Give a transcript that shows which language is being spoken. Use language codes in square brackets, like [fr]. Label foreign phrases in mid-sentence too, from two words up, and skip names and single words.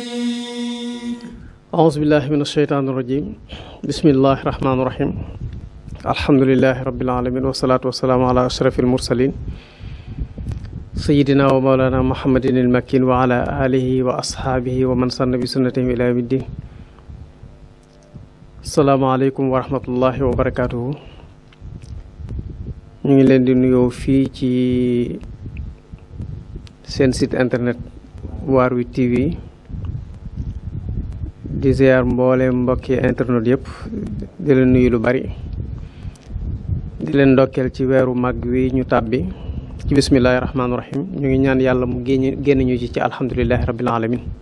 [ar] أعوذ بالله من الشيطان الرجيم بسم الله الرحمن الرحيم الحمد لله رب العالمين والصلاة والسلام على أشرف المرسلين سيدنا ومولانا محمد المكين وعلى آله وأصحابه ومن سن بسنته إلى يوم الدين السلام عليكم ورحمة الله وبركاته [wo] ñu ngi leen di nuyoo fii ci seen [fr] site internet [wo] Waarwi TV di ziar mboolem mbokki internet yëpp di leen nuyu lu bari di leen ndokkeel ci weeru mag wi ñu tàbbi ci [ar] بسم الله الرحمن الرحيم [wo] ñu ngi ñaan yàlla mu génn ñu ci [ar] الحمد لله رب العالمين